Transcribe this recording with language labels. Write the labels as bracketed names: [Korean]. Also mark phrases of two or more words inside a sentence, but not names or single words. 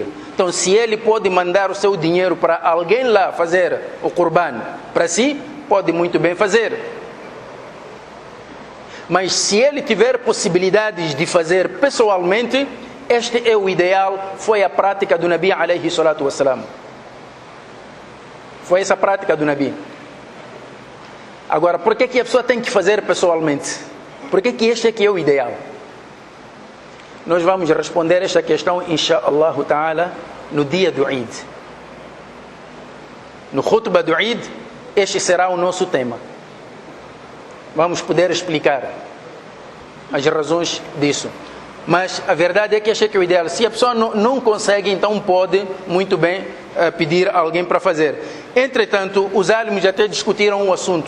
[Portuguese] Então, se ele pode mandar o seu dinheiro para alguém lá fazer o qurban para si, pode muito bem fazer. Mas se ele tiver possibilidades de fazer pessoalmente, este é o ideal, foi a prática do [Arabic] نبي عليه الصلاة والسلام. [Portuguese] Foi essa a prática do Nabi. Agora, por que a pessoa tem que fazer pessoalmente? Por que este aqui é o ideal? Nós vamos responder esta questão, [Arabic] إن شاء الله تعالى, [Portuguese] no dia do Eid. No khutbah do Eid, este será o nosso tema. Vamos poder explicar as razões disso. Mas a verdade é que achei que é o ideal. Se a pessoa não consegue, então pode muito bem pedir a alguém para fazer. Entretanto, os álimos até discutiram o assunto.